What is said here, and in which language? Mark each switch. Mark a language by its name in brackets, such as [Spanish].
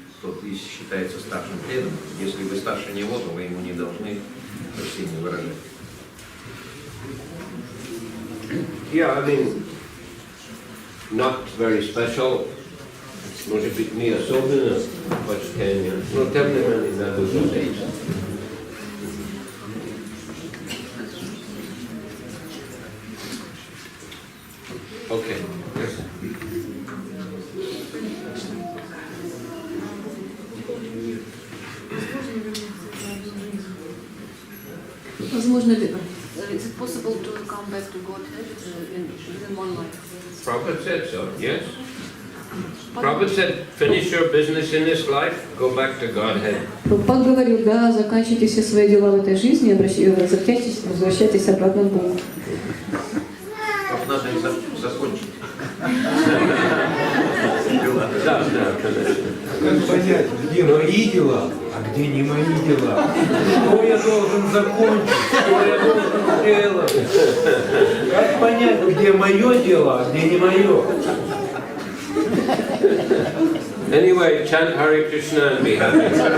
[Russian] тот и считается старшим преданным. Если вы старше него, то вы ему не должны почтение выражать. [English] Yeah, I mean, not very special. [Russian] Может быть, не особенно почтение, но тем не менее надо уметь. [English] Okay. Yes. [Russian] Возможно ли? [English] Is it possible to come back to Godhead within one life? Prabhupada said so, yes. Prabhupada said, finish your business in this life, go back to Godhead. [Russian] Прабхупад говорил, да, заканчивайте все свои дела в этой жизни, возвращайтесь обратно к Богу. Вот надо их закончить. Да, конечно. Как понять, где мои дела, а где не мои дела? Что я должен закончить, что я должен сделать? Как понять, где мое дело, а где не мое? [English] Anyway, chant Hare Krishna and be happy.